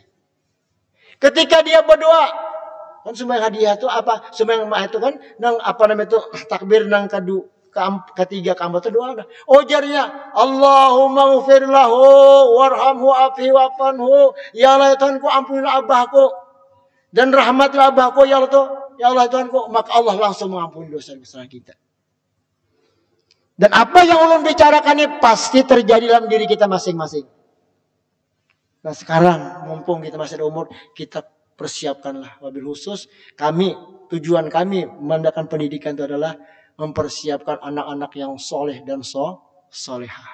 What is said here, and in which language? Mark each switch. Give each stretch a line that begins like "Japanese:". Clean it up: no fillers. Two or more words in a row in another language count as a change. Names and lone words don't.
Banjar: Ketika dia berdoa, kan sembahyang hadiah itu apa? Sembahyang itu kan nang apa namanya itu takbir nang ketiga kamu itu doa.
Arabic: Ujarnya اللهم اغفر له وارحمه عافه واعف عنه.
Banjar: Ya Allah Tuhanku ampunilah abahku dan rahmatilah abahku ya Allah Tuhanku. Maka Allah langsung mengampuni dosa-dosa kita. Dan apa yang ulun bicarakan ini pasti terjadi dalam diri kita masing-masing. Nah sekarang mumpung kita masih ada umur, kita persiapkanlah.
Arabic: وبالخصوص
Banjar: tujuan kami mengadakan pendidikan itu adalah mempersiapkan anak-anak yang soleh dan solehah.